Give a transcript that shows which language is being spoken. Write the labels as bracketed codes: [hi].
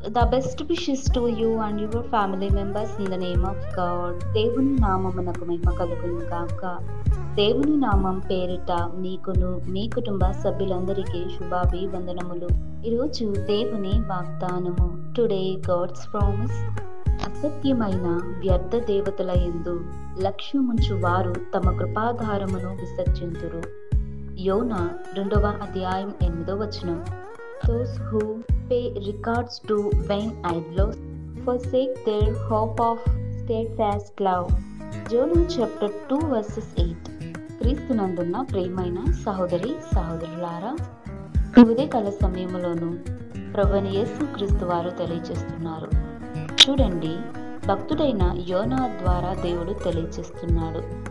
[en] The best wishes to you and your family members in the name of God. [te] దేవుని నామమునకు మహిమ కలుగును గాక. దేవుని నామం పేరిట మీకును మీ కుటుంబ సభ్యులందరికీ శుభాభివందనములు. ఈరోజు దేవుని వాగ్దానము. [en] Today God's promise. [te] అసత్యమైన వ్యర్థ దేవతల యందు లక్ష్యముంచు వారు తమ కృపాధారమును విసర్జింతురు. యోనా 2వ అధ్యాయం 8వ వచనం. [en] Those who pay regards to vain idols forsake their hope of steadfast love. Jonah chapter 2 verses 8. [te] క్రీస్తునందున్న ప్రియమైన సహోదరి సహోదరులారా, ఉదయకాల సమయంలోనూ ప్రభువైన యేసు క్రీస్తు వారు తెలియజేస్తున్నారు. చూడండి, భక్తుడైన యోనా ద్వారా దేవుడు తెలియజేస్తున్నాడు.